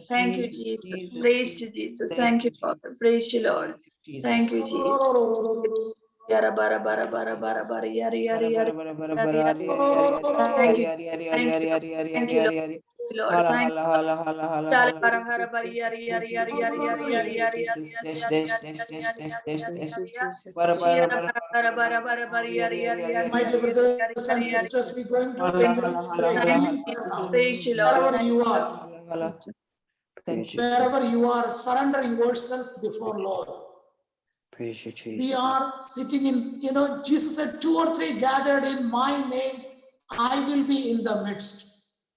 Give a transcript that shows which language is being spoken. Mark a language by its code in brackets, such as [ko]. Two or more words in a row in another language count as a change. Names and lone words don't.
[en] Thank you, Jesus, Jesus. Jesus, Praise you, Jesus. Jesus. Thank Thank you, you, Lord. Jesus. Praise you, Lord. Praise you, Jesus. Thank you, Jesus. Yara bara bara bara bara bara yari yari yari yari yari. Thank you. Thank you. Thank you, Lord. Thank you, Lord. Thank you, Lord. Chala bara bara bara yari yari yari yari yari yari yari yari yari yari yari yari yari yari yari yari. Shira bara bara bara bara bara yari yari yari My dear yari yari brothers and yari yari. sisters, we're going to enter into the Thank healing you, prayer Jesus. now. Praise you, Lord. Wherever Thank you you. are, Thank you. wherever you are, surrender yourself before Lord. Praise you, We Jesus. are sitting in, Jesus said, 2 or 3 gathered in my name, I will be in the midst.